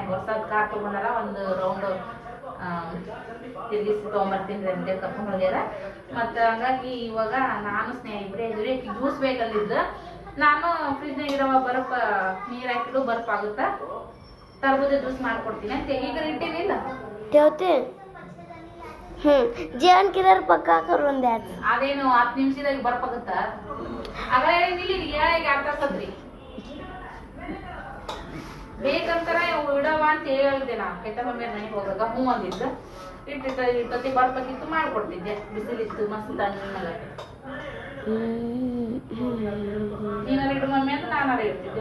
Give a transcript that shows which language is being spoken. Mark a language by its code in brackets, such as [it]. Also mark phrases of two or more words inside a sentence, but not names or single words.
[kn] ಹೊಸದ್ ಕಾರ್ ತಗೊಂಡಾರ, ಒಂದು ರೌಂಡ್ ತಿರುಗಿಸಿ ತೊಗೊಂಬರ್ತೀನಿ ಅಂತ ಕರ್ಕೊಂಡು ಹೋಗ್ಯಾರ. ಮತ್ತು ಹಂಗಾಗಿ ಇವಾಗ ನಾನು ಸ್ನೇಹ ಇಬ್ಬರೇ ಇದ್ರಿ. ಜ್ಯೂಸ್ ಬೇಕಂದಿದ್ದು ನಾನು ಫ್ರಿಜ್ನಾಗ ಇರೋ ಬರಪ್ಪ ನೀರು ಹಾಕಿಡು ಬರ್ಪ್ ಆಗುತ್ತಾ, ತರಬೂಜ ಜ್ಯೂಸ್ ಮಾಡ್ಕೊಡ್ತೀನಿ ಅಂತ ಈಗ ಇಟ್ಟೇನಿಲ್ಲ [mr] ठेवते. जेवण केल्यावर पक्का करून द्यायचं. [kn] ಅದೇನು 10 ನಿಮಿಷದಾಗ ಬರ್ಪಾಗುತ್ತ? ಆಗಲೇ ಹೇಳಿಲ್ಲ, ಈಗ ಅರ್ಥ ಸದ್ರಿ ಬೇಕಂತಾರ ಇಡವ ಅಂತ ಹೇಳಿದೆ. ನಾ ಕೈತ ಮಮ್ಮಿ ಮನೆಗೆ ಹೋಗಾಗ ಹ್ಞೂ ಅಂದಿದ್ದು. ಇಟ್ಟತಿ ಬರ್ಬೇಕಿತ್ತು ಮಾಡ್ಕೊಡ್ತಿದ್ದೆ. ಬಿಸಿಲಿತ್ತು ಮಸ್ತ್ ತಣ್ಣಗ. ನೀನಾರ ಇಡು ಮಮ್ಮಿ ಅಂತ ನಾನಾರ ಇಡ್ತಿದ್ದೆ.